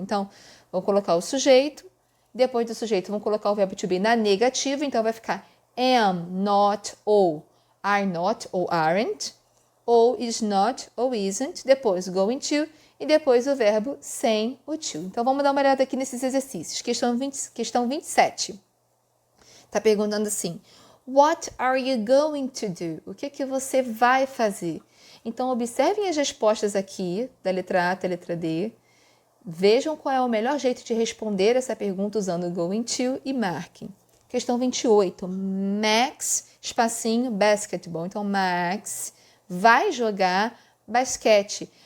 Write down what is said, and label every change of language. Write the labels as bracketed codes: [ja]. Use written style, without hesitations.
[pt] Então, vão colocar o sujeito, depois do sujeito vão colocar o verbo to be na negativa, então vai ficar am, not, ou are not, ou aren't, ou is not, ou isn't, depois going to e depois o verbo sem o to. Então, vamos dar uma olhada aqui nesses exercícios. Questão 27. Está perguntando assim, [en] what are you going to do? [pt] O que você vai fazer? Então, observem as respostas aqui, da letra A até a letra D. Vejam qual é o melhor jeito de responder essa pergunta usando going to e marquem. Questão 28. Max, espacinho, basketball. Então, Max vai jogar basquete.